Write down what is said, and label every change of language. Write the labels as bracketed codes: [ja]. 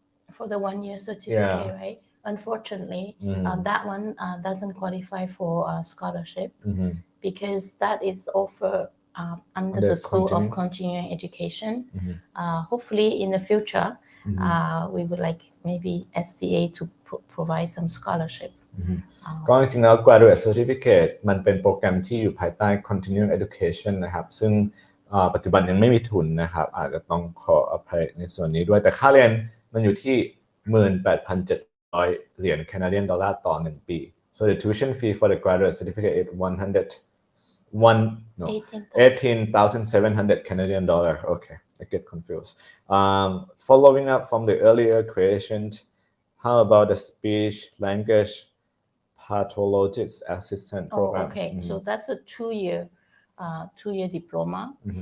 [en] For the 1-year certificate, right? Unfortunately, that one doesn't qualify for a scholarship because that is offered under the School of Continuing Education. Hopefully, in the future, we would like maybe SCA to provide some scholarship. [th] ก็จริงๆแล้ว graduate certificate มันเป็นโปรแกรมที่อยู่ภายใต้ continuing education นะครับซึ่งปัจจุบันยังไม่มีทุนนะครับอาจจะต้องขออภัยในส่วนนี้ด้วยแต่ค่าเรียนมันอยู่ที่ 18,700 เหรียญแคนาเดียนดอลลาร์ต่อ1ปี [en] so the tuition fee for the graduate certificate is 18,700 Canadian dollar. Okay, I get confused. Following up from the earlier question, how about the speech language pathologist assistant program? Okay, so that's a two-year diploma.